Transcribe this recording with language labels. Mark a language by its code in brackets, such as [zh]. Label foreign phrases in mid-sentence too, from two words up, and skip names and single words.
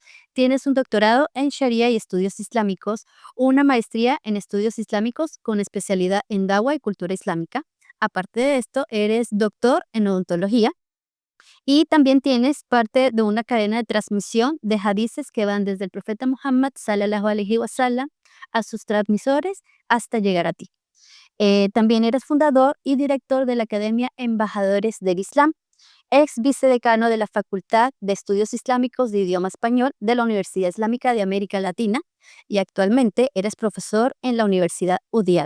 [es] Tienes un doctorado en Sharia y estudios islámicos, una maestría en estudios islámicos con especialidad en Dawa y cultura islámica. Aparte de esto, eres doctor en odontología y también tienes parte de una cadena de transmisión de hadices que van desde el profeta Muhammad [ar] صلى الله عليه وسلم [es] a sus transmisores hasta llegar a ti. También eres fundador y director de la Academia Embajadores del Islam, ex vicedecano de la Facultad de Estudios Islámicos de Idioma Español de la Universidad Islámica de América Latina y actualmente eres profesor en la Universidad UDIAL.